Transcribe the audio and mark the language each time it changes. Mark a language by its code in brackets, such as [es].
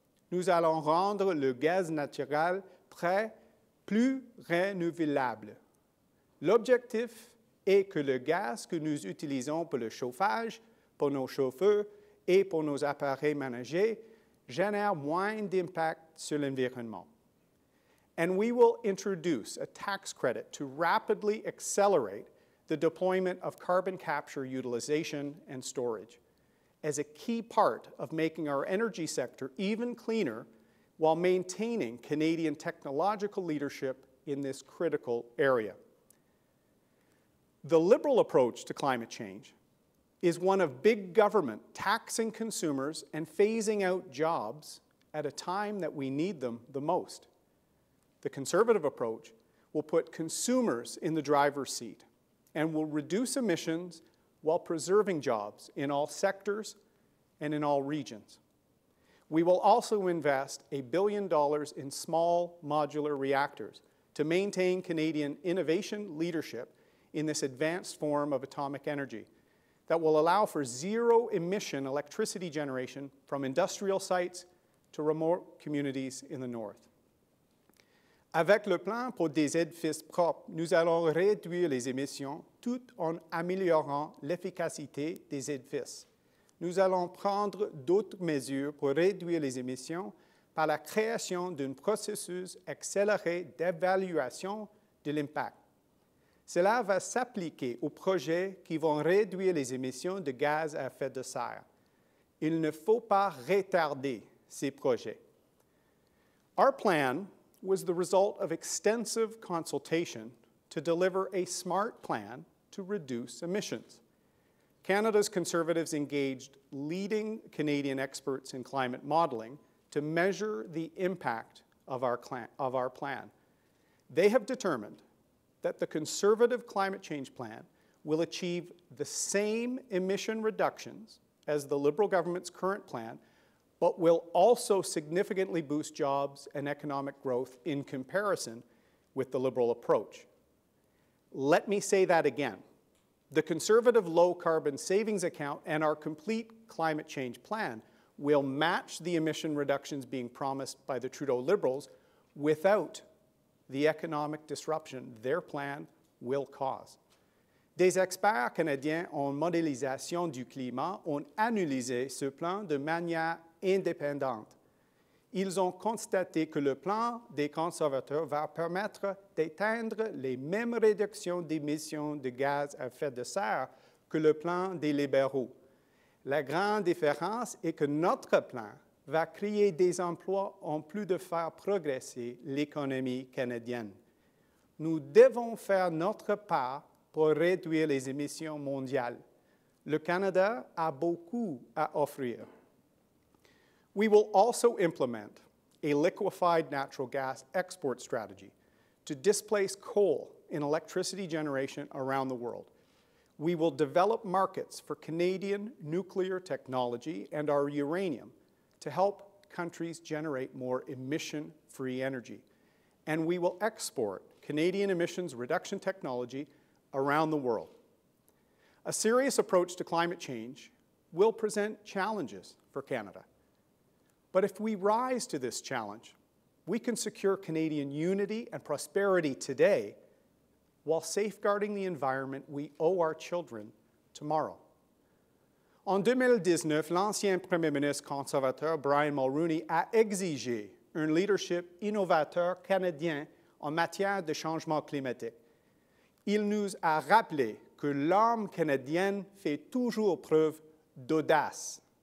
[fr] Nous allons rendre le gaz naturel plus renouvelable. L'objectif est que le gaz que nous utilisons pour le chauffage, pour nos chauffeurs et pour nos appareils ménagers génère moins d'impact sur l'environnement. [en] And we will introduce a tax credit to rapidly accelerate the deployment of carbon capture utilization and storage as a key part of making our energy sector even cleaner while maintaining Canadian technological leadership in this critical area. The Liberal approach to climate change is one of big government taxing consumers and phasing out jobs at a time that we need them the most. The Conservative approach will put consumers in the driver's seat and will reduce emissions while preserving jobs in all sectors and in all regions. We will also invest $1 billion in small modular reactors to maintain Canadian innovation leadership in this advanced form of atomic energy that will allow for zero-emission electricity generation from industrial sites to remote communities in the north. [fr] Avec le plan pour des édifices propres, nous allons réduire les émissions tout en améliorant l'efficacité des édifices. Nous allons prendre d'autres mesures pour réduire les émissions par la création d'un processus accéléré d'évaluation de l'impact. Cela va s'appliquer aux projets qui vont réduire les émissions de gaz à effet de serre. Il ne faut pas retarder ces projets. [en] Our plan was the result of extensive consultation to deliver a smart plan to reduce emissions. Canada's Conservatives engaged leading Canadian experts in climate modeling to measure the impact of our plan. They have determined that the Conservative climate change plan will achieve the same emission reductions as the Liberal government's current plan, but will also significantly boost jobs and economic growth in comparison with the Liberal approach. Let me say that again. The Conservative Low Carbon Savings Account and our complete climate change plan will match the emission reductions being promised by the Trudeau Liberals without the economic disruption their plan will cause. [fr] Des experts canadiens en modélisation du climat ont analysé ce plan de manière indépendante. Ils ont constaté que le plan des conservateurs va permettre d'atteindre les mêmes réductions d'émissions de gaz à effet de serre que le plan des libéraux. La grande différence est que notre plan va créer des emplois en plus de faire progresser l'économie canadienne. Nous devons faire notre part pour réduire les émissions mondiales. Le Canada a beaucoup à offrir. [en] We will also implement a liquefied natural gas export strategy to displace coal in electricity generation around the world. We will develop markets for Canadian nuclear technology and our uranium to help countries generate more emission-free energy. And we will export Canadian emissions reduction technology around the world. A serious approach to climate change will present challenges for Canada. But if we rise to this challenge, we can secure Canadian unity and prosperity today while safeguarding the environment we owe our children tomorrow. [fr] En 2019, l'ancien Premier ministre conservateur Brian Mulroney a exigé un leadership innovateur canadien en matière de changement climatique. Il nous a rappelé que l'âme canadienne fait toujours preuve d'audace.